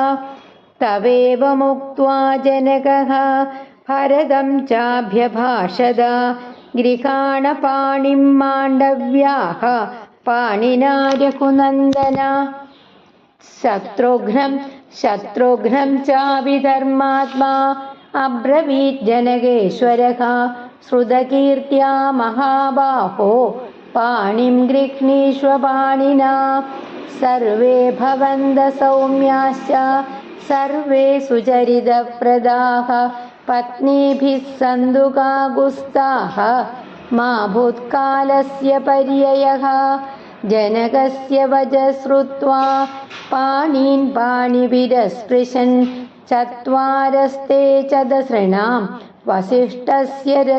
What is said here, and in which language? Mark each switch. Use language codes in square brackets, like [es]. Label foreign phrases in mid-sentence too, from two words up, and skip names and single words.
[sa] തവേവ മുക്ത്വാ ജനകഃ ഭരതം ചാഭ്യഭാഷത ഗൃഹാണ പാണിം മാണ്ഡവ്യാഃ പാണിനാ രഘുനന്ദന. ശത്രുഘ്നം ചാവിധർമാത്മാ അബ്രവീത് ജനകേശ്വരഃ ശ്രുതകീർത്യാ മഹാബാഹോ പാണിം ഗൃഹ്ണീഷ്വ പാണിനാ. सर्वे भवन्तः सौम्याश्च सर्वे सुचरितप्रदाः पत्नीभिः सन्तुकागुस्ताः मा भूत्कालस्य पर्ययः जनकस्य वचः श्रुत्वा पाणीन् पाणिभिरस्पृशन् चत्वारस्ते च दसृणां वसिष्ठस्य